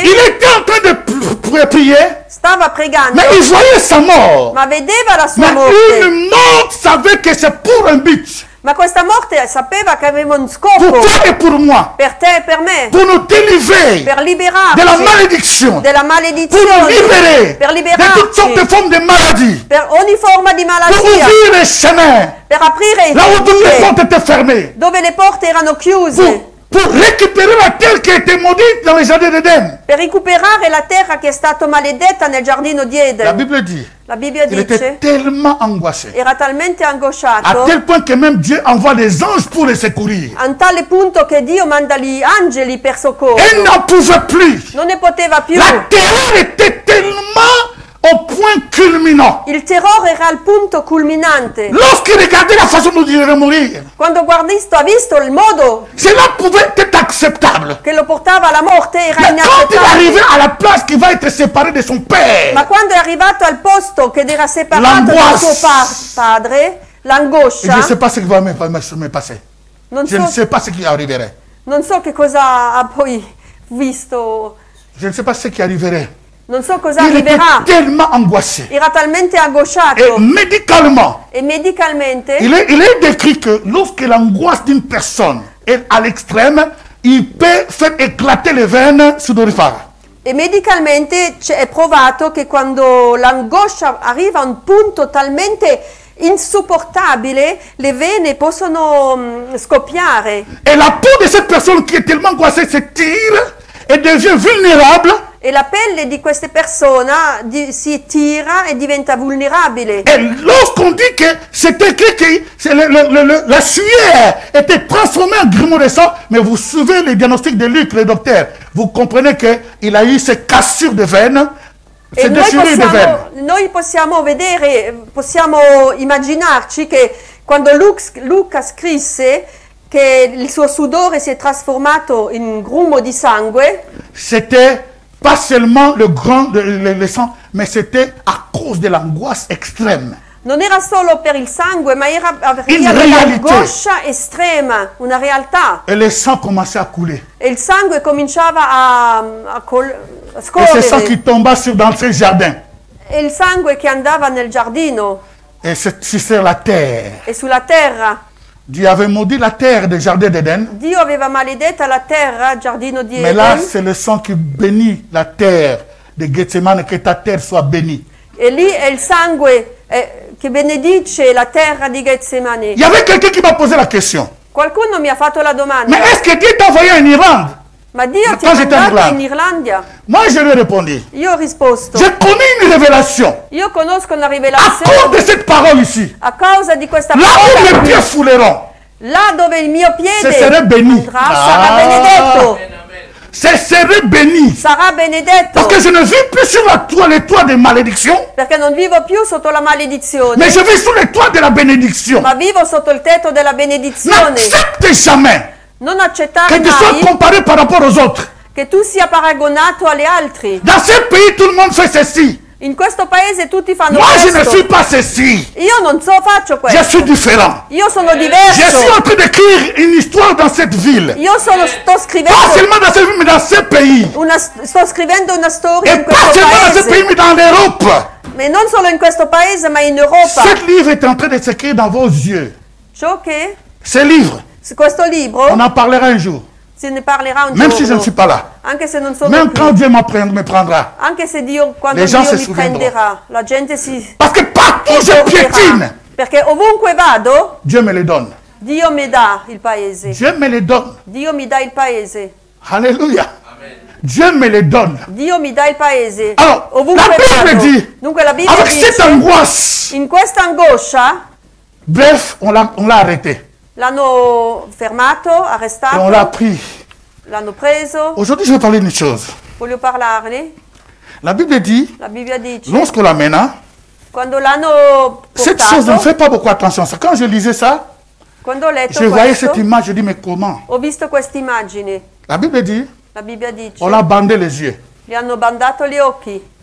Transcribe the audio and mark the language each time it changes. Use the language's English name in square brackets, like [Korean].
[French] il était en train de prier, [Italian] stava pregando, [French] mais il voyait sa mort. [Italian] ma vedeva la sua [French] Mais [Italian] morte. [French] une mort savait que c'est pour un but, [Italian] Ma questa morte sapeva che aveva un [French] pour [Italian] scopo [French] toi et pour moi, [Italian] per te e per me, [French] pour nous délivrer [Italian] per [French] de la [Italian] liberarci [French] malédiction, [Italian] della [French] pour nous [Italian] maledizione, [French] libérer [Italian] per [French] de toutes sortes de [Italian] liberarci [French] formes de maladies, [Italian] per ogni forma di [French] pour [Italian] malattia, [French] ouvrir les chemins [Italian] per aprire i [French] là où toutes les [Italian] vie [French] portes étaient fermées, [Italian] dove le porte erano chiuse, [French] pour récupérer la terre qui était maudite dans le jardin d'Éden. [Italian] per recuperare la terra che è stata maledetta nel giardino di [French] La [Italian] Eden. [French] Bible dit, [Italian] La Bibbia [French] il était [Italian] dice, [French] tellement angoissé, [Italian] era talmente [French] à [Italian] angosciato, [French] tel point que même Dieu envoie des anges pour les secourir. [Italian] a un tale punto che Dio manda gli angeli per [French] Et [Italian] soccorso. [French] n'en pouvait plus. [Italian] Non ne poteva più. [French] La terreur était tellement au point culminant. [Italian] Il terrore era al punto culminante. [French] Lorsqu'il regardait la façon dont il allait mourir, [Italian] Quando ha visto il modo [French] cela pouvait être acceptable. [Italian] che lo portava alla morte, era [French] Mais quand il arrivait [Italian] inaccettabile. [French] à la place qu'il va être séparé de son père, [Italian] Ma quando è arrivato al posto che era separato dal [French] L'angoisse. [Italian] suo padre, [French] et je ne [Italian] l'angoscia, [French] sais pas ce qui va me passer. [Italian] non [French] Je ne [Italian] so, [French] sais pas ce qui arriverait. [Italian] non so che cosa ha poi visto, [French] Je ne sais pas ce qui arriverait. [Italian] non so cosa [French] Il était [Italian] arriverà. [French] tellement angoissé. [Italian] Era talmente [French] Et [Italian] angosciato [French] médicalement, [Italian] e medicalmente [French] il est décrit que lorsque l'angoisse d'une personne est à l'extrême, il peut faire éclater les veines sudorifères. [Italian] E medicalmente è provato che quando l'angoscia arriva a un punto talmente insopportabile, le vene possono scoppiare [French] Et la peau de cette personne qui est tellement angoissée se tire et devient vulnérable. [Italian] e la pelle di queste persone si tira e diventa vulnerabile. [French] Et lorsqu'on dit que c'est écrit que la sueur était transformée en grumeaux de sang, mais vous suivez le diagnostic de Luc, le docteur, vous comprenez qu'il a eu ces cassures de veines, [Italian] E [French] ces déchirures de veines. [Italian] noi possiamo vedere, possiamo immaginarci che quando Luca scrisse che il suo sudore si è trasformato in grumo di sangue, C'était pas seulement le sang, mais c'était à cause de l'angoisse extrême. non era solo per il sangue, ma era In un'angoscia estrema, una realtà. [French] Et le sang commençait à couler. [Italian] E il sangue cominciava a [French] Et c'est ça [Italian] scorrere. [French] qui tomba dans ce jardin. [Italian] E il sangue che andava nel giardino [French] Et c'est sur la terre. [Italian] e sulla terra. [French] Dieu avait maudit la terre du jardin d'Éden. [Italian] Dio aveva maledetta la terra, il giardino di [French] Mais là, [Italian] Eden. [French] c'est le sang qui bénit la terre de Gethsemane, que ta terre soit bénie. [Italian] E lì è il sangue che benedice la terra di Getsemane. [French] Il y avait quelqu'un qui m'a posé la question. [Italian] Qualcuno mi ha fatto la domanda, [French] Mais est-ce que Dieu t'a envoyé en Irlande? [Italian] ma Dio ti [French] Quand [Italian] ha [French] j'étais en [Italian] mandato [French] Irlande. [Italian] in Irlandia? [French] Moi, je lui ai répondu. [Italian] Io ho risposto, [French] J'ai connu une révélation [Italian] io conosco una [French] à cause [Italian] rivelazione [French] de cette parole ici. [Italian] a causa di questa [French] Là où [Italian] parola [French] mes [Italian] qui, [French] pieds fouleront, [Italian] là dove il mio [French] ce [Italian] piede [French] serait béni. [Italian] andrà sarà benedetto, [French] Ce serait béni. [Italian] sarà benedetto, [French] Parce que je ne vis plus sur les toits de malédiction, [Italian] perché non vivo più sotto la maledizione, [French] mais je vis sur les toits de la bénédiction. [Italian] ma vivo sotto il tetto della benedizione. [French] N'accepte jamais [Italian] Non [French] que [Italian] accettare [French] tu sois [Italian] mai [French] comparé par rapport aux autres. [Italian] che tu sia paragonato agli altri. [French] Dans ce pays, tout le monde fait ceci. [Italian] In questo paese tutti fanno [French] Moi, je ne [Italian] questo. [French] suis pas ceci. [Italian] Io non faccio [French] Je [Italian] questo. [French] suis différent. [Italian] Io sono [French] Je suis [Italian] diverso. [French] en train d'écrire une histoire dans cette ville. [Italian] Io sto [French] Pas [Italian] scrivendo [French] seulement dans cette ville, mais dans ce pays. [Italian] sto scrivendo una storia [French] Et [Italian] in [French] pas [Italian] questo [French] seulement dans ce pays, [Italian] paese. [French] mais dans l'Europe. [Italian] Ma non solo in questo paese, ma in Europa. [French] Ce livre est en train de s'écrire dans vos yeux. [Italian] Ciò che [French] Ce livre, [Italian] questo libro [French] on en parlera un jour. [Italian] Se ne parlerà un [French] Même [Italian] giorno. [French] si je ne suis pas là. [Italian] Anche se non sono [French] Même [Italian] qui. [French] quand Dieu me prendra. [Italian] Anche se Dio, quando [French] Les gens [Italian] Dio [French] se [Italian] mi [French] souviendront. [Italian] prenderà, la gente si [French] Parce que partout je [Italian] ricorderà. [French] piétine, [Italian] Perché ovunque vado, [French] Dieu me les donne. [Italian] Dio mi dà il paese. [French] Dieu me les donne. [Italian] Dio mi dà il paese. [French] Alléluia. Dieu me les donne. [Italian] Dio mi dà il paese. [French] Alors, [Italian] Ovunque [French] la Bible [Italian] vado. [French] dit, [Italian] Dunque la Bibbia [French] avec cette [Italian] dice, [French] angoisse, [Italian] in questa angoscia [French] bref, on l'a arrêté. [Italian] l'hanno fermato, [French] Et on l'a [Italian] arrestato, [French] pris. [Italian] l'hanno preso. [French] Aujourd'hui, je vais parler d'une chose. [Italian] Voglio parlarne. [French] La Bible dit, [Italian] La Bibbia dice, [French] lorsqu'on l'amène, [Italian] quando l'hanno [French] cette chose ne [Italian] portato, [French] fait pas beaucoup attention. Quand je lisais ça, [Italian] quando ho letto [French] je voyais [Italian] questo, [French] cette image, je dis, mais comment? [Italian] ho visto questa immagine. [French] La Bible dit, [Italian] La Bibbia dice, [French] on l'a bandé les yeux. [Italian] gli hanno bandato gli occhi.